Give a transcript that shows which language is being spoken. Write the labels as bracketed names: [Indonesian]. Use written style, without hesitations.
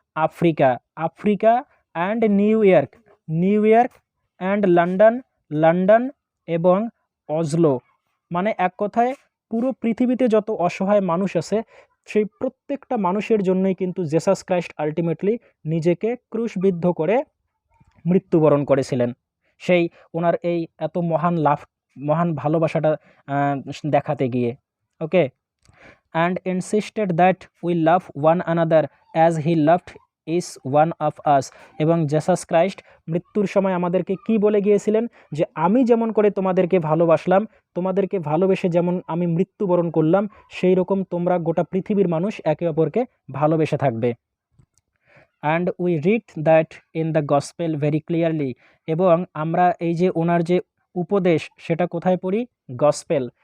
[Bangla] Africa, Africa and new York, new York and London, London এবং অজলো, মানে এক কথায় পুরো পৃথিবীতে যত অসহায় মানুষ আছে, সেই প্রত্যেকটা মানুষের জন্যই কিন্তু জেসাস ক্রাইস্ট আলটিমেটলি নিজেকে ক্রুশবিদ্ধ করে মৃত্যুবরণ করেছিলেন, সেই ওনার এই এত মহান ভালোবাসাটা দেখাতে গিয়ে। [English] okay, and insisted that we love one another as he loved is one of us, [Bangla] এবং জেসাস ক্রাইস্ট মৃত্যুর সময় আমাদেরকে কি বলে গিয়েছিলেন? যে আমি যেমন করে তোমাদেরকে ভালোবাসলাম, তোমাদেরকে ভালোবেসে যেমন আমি মৃত্যুবরণ করলাম, সেই রকম তোমরা গোটা পৃথিবীর মানুষ একে অপরকে ভালোবেসে থাকবে। [English] and we read that in the gospel very clearly, [Bangla] এবং আমরা এই যে ওনার যে উপদেশ, সেটা কোথায় পড়ি? গসপেল।